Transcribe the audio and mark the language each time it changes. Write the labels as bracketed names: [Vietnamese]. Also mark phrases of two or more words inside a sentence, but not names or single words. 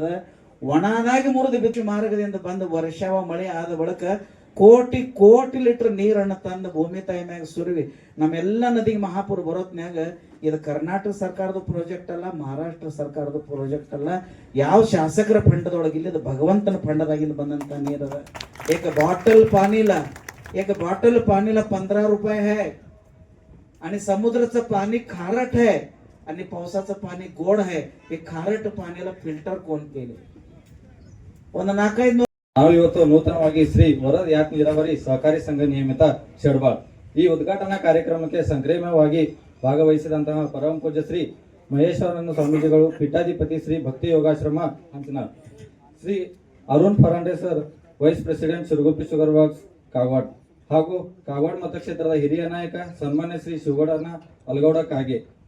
[Kannada] ಒಣದಾಗಿ ಮುರಿದು ಬಿಚ್ಚು ಮಾರ್ಗದಿಂದ ಬಂದ ವರ್ಷವ ಮಳೆ ಆದ ಬಳಿಕ ಕೋಟಿ ಕೋಟಿ ಲೀಟರ್ ನೀರನ್ನು ತಂದು ಭೂಮಿ ತಾಯಿ ಮ್ಯಾಗ ಸುರುವಿ ನಮ್ಮೆಲ್ಲ ನದಿಗೆ ಮಹಾಪುರ ಬರೋತ್ನ್ಯಾಗ ಇದು ಕರ್ನಾಟಕ ಸರ್ಕಾರದ ಪ್ರಾಜೆಕ್ಟ್ ಅಲ್ಲ, ಮಹಾರಾಷ್ಟ್ರ ಸರ್ಕಾರದ ಪ್ರಾಜೆಕ್ಟ್ ಅಲ್ಲ, ಯಾವ ಶಾಸಕರ ಫಂಡದೊಳಗಿಲ್ಲ, ಇದು ಭಗವಂತನ ಫಂಡದಾಗಿಂದ ಬಂದಂತ ನೀರದ. [Marathi] एक बॉटल पाणीला 15 रुपये है. आणि समुद्राचं पाणी खारट आहे आणि पावसाचं पाणी गोड आहे. हे खारट पाण्याला फिल्टर कोण केले? [Kannada] ಒಂದು 4-5 ನಾವು ಇವತ್ತು ನೂತನವಾಗಿ ಶ್ರೀ ವರದ್ ಯಾತ್ ನೀರಾವರಿ ಸಹಕಾರಿ ಸಂಘ ನಿಯಮಿತ ಶೆಡ್ಬಾಳ್ ಈ ಉದ್ಘಾಟನಾ ಕಾರ್ಯಕ್ರಮಕ್ಕೆ ಸಂಕ್ರಮವಾಗಿ ಭಾಗವಹಿಸಿದಂತಹ ಪರಮ ಪೂಜ್ಯ ಶ್ರೀ ಮಹೇಶ್ವರನ ಸ್ವಾಮೀಜಿಗಳು, ಪೀಠಾಧಿಪತಿ ಶ್ರೀ ಭಕ್ತಿ ಯೋಗಾಶ್ರಮ ಹಂಚನಾಳ್, ಶ್ರೀ ಅರುಣ್ ಫರಾಂಡೆ ಸರ್, ವೈಸ್ ಪ್ರೆಸಿಡೆಂಟ್ ಶಿರಗುಪ್ಪಿ ಶುಗರ್ ವರ್ಕ್ಸ್ ಕಾಗವಾಡ್, ಹಾಗೂ ಕಾಗವಾಡ್ ಮತಕ್ಷೇತ್ರದ ಹಿರಿಯ ನಾಯಕ ಸನ್ಮಾನ್ಯ ಶ್ರೀ ಶಿವಗೌಡನ ಅಲಗೌಡ ಕಾಗೆ,